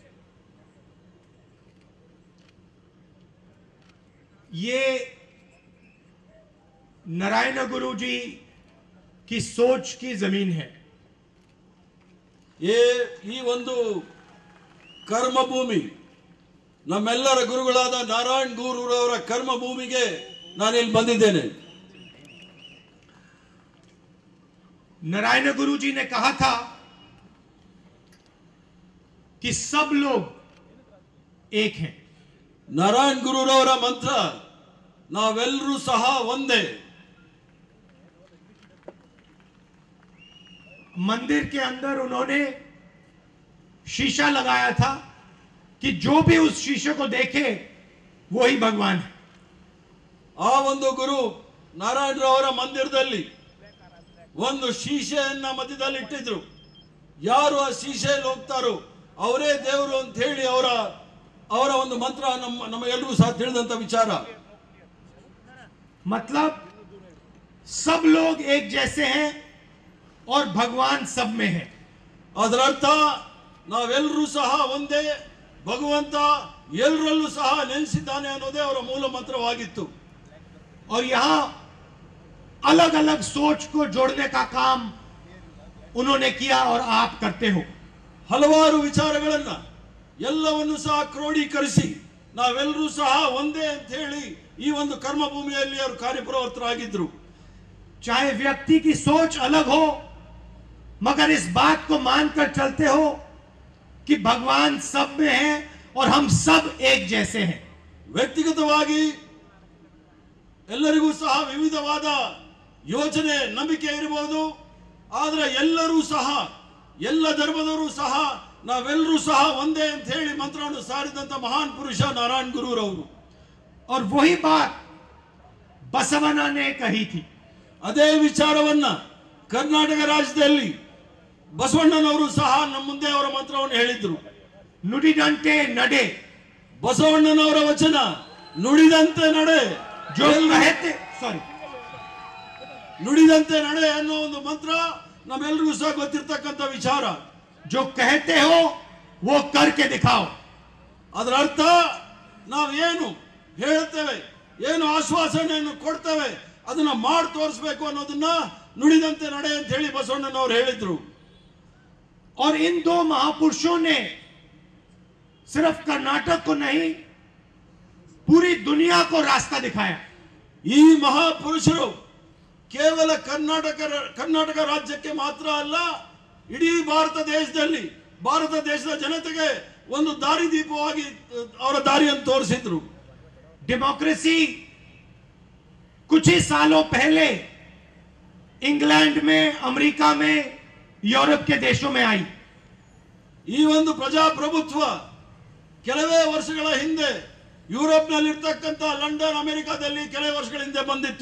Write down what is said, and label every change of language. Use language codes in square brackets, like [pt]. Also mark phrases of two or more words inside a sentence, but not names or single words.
[hi] ये नारायण गुरु जी की सोच की जमीन है। [kn] ಈ ಒಂದು ಕರ್ಮ ಭೂಮಿ ನಮ್ಮೆಲ್ಲರ ಗುರುಗಳಾದ ನಾರಾಯಣ್ ಗುರುರವರ ಕರ್ಮ ಭೂಮಿಗೆ ನಾನು ಇಲ್ಲಿ ಬಂದಿದ್ದೇನೆ। [hi] नारायण गुरु जी ने कहा था कि सब लोग एक हैं। [kn] ನಾರಾಯಣ್ ಗುರುರವರ ಮಂತ್ರ ನಾವೆಲ್ಲರೂ ಸಹ ಒಂದೇ। [hi] मंदिर के अंदर उन्होंने शीशा लगाया था कि जो भी उस शीशे को देखे वही भगवान है। [kn] ಆ ಒಂದು ಗುರು ನಾರಾಯಣರವರ ಮಂದಿರದಲ್ಲಿ ಒಂದು ಶೀಶೆಯನ್ನ ಮಧ್ಯದಲ್ಲಿ ಇಟ್ಟಿದ್ರು। ಯಾರು ಆ ಶೀಶೆಯಲ್ಲಿ ಹೋಗ್ತಾರೋ ಅವರೇ ದೇವರು ಅಂತ ಹೇಳಿ ಅವರ ಒಂದು ಮಂತ್ರ ನಮ್ಮ ಎಲ್ಲರೂ ಸಹ ತಿಳಿದಂತ ವಿಚಾರ। [hi] मतलब सब लोग एक जैसे हैं और भगवान सब में है। [kn] ಅದರ ಅರ್ಥ ನಾವೆಲ್ಲರೂ ಸಹ ಒಂದೇ, ಭಗವಂತ ಎಲ್ಲರಲ್ಲೂ ಸಹ ನೆಲೆಸಿದ್ದಾನೆ ಅನ್ನೋದೇ ಅವರ ಮೂಲ ಮಂತ್ರವಾಗಿತ್ತು। [hi] और यहां अलग अलग सोच को जोड़ने का काम उन्होंने किया और आप करते हो। [kn] ಹಲವಾರು ವಿಚಾರಗಳನ್ನ ಎಲ್ಲವನ್ನು ಸಹ ಕ್ರೋಢೀಕರಿಸಿ ನಾವೆಲ್ಲರೂ ಸಹ ಒಂದೇ ಅಂತ ಹೇಳಿ ಈ ಒಂದು ಕರ್ಮ ಭೂಮಿಯಲ್ಲಿ ಅವರು ಕಾರ್ಯಪ್ರವೃತ್ತರಾಗಿದ್ರು। [hi] चाहे व्यक्ति की सोच अलग हो मगर इस बात को मानकर चलते हो कि भगवान सब में है और हम सब एक जैसे हैं। [kn] ವ್ಯಕ್ತಿಗತವಾಗಿ ಎಲ್ಲರಿಗೂ ಸಹ ವಿವಿಧವಾದ ಯೋಚನೆ ನಂಬಿಕೆ ಇರಬಹುದು, ಆದರೆ ಎಲ್ಲರೂ ಸಹ ಎಲ್ಲ ಧರ್ಮದವರು ಸಹ ನಾವೆಲ್ಲರೂ ಸಹ ಒಂದೇ ಅಂತ ಹೇಳಿ ಮಂತ್ರವನ್ನು ಸಾರಿದಂತ ಮಹಾನ್ ಪುರುಷ ನಾರಾಯಣ್ ಗುರುರವರು। [hi] और वही बात बसवना ने कही थी। [kn] ಅದೇ ವಿಚಾರವನ್ನ ಕರ್ನಾಟಕ ರಾಜ್ಯದಲ್ಲಿ ಬಸವಣ್ಣನವರು ಸಹ ನಮ್ಮ ಮುಂದೆ ಅವರ ಮಂತ್ರವನ್ನು ಹೇಳಿದ್ರು। ನುಡಿದಂತೆ ನಡೆ, ಬಸವಣ್ಣನವರ ವಚನ ನುಡಿದಂತೆ ನಡೆ, [hi] जो कहते सॉरी [kn] ನುಡಿದಂತೆ ನಡೆ ಅನ್ನೋ ಒಂದು ಮಂತ್ರ ನಮ್ಮೆಲ್ಲರಿಗೂ ಸಹ ಗೊತ್ತಿರ್ತಕ್ಕಂಥ ವಿಚಾರ। [hi] जो कहते हो वो करके दिखाओ। [kn] ಅದರ ಅರ್ಥ ನಾವೇನು ಹೇಳ್ತೇವೆ, ಏನು ಆಶ್ವಾಸನೆಯನ್ನು ಕೊಡ್ತೇವೆ ಅದನ್ನ ಮಾಡಿ ತೋರಿಸಬೇಕು ಅನ್ನೋದನ್ನ ನುಡಿದಂತೆ ನಡೆ ಅಂತ ಹೇಳಿ ಬಸವಣ್ಣನವರು ಹೇಳಿದ್ರು। [hi] और इन दो महापुरुषों ने सिर्फ कर्नाटक को नहीं पूरी दुनिया को रास्ता दिखाया। [kn] ಈ ಮಹಾಪುರುಷರು ಕೇವಲ ಕರ್ನಾಟಕ ರಾಜ್ಯಕ್ಕೆ ಮಾತ್ರ ಅಲ್ಲ, ಇಡೀ ಭಾರತ ದೇಶದ ಜನತೆಗೆ ಒಂದು ದಾರಿದೀಪವಾಗಿ ಅವರ ದಾರಿಯನ್ನು ತೋರಿಸಿದ್ರು। [hi] डेमोक्रेसी कुछ ही सालों पहले इंग्लैंड में, अमेरिका में, यूरोप के देशों में आई। [kn] ಈ ಒಂದು ಪ್ರಜಾಪ್ರಭುತ್ವ ಕೆಲವೇ ವರ್ಷಗಳ ಹಿಂದೆ ಯುರೋಪ್ನಲ್ಲಿರ್ತಕ್ಕಂಥ ಲಂಡನ್, ಅಮೆರಿಕಾದಲ್ಲಿ ಕೆಲವೇ ವರ್ಷಗಳ ಹಿಂದೆ ಬಂದಿತ್ತು।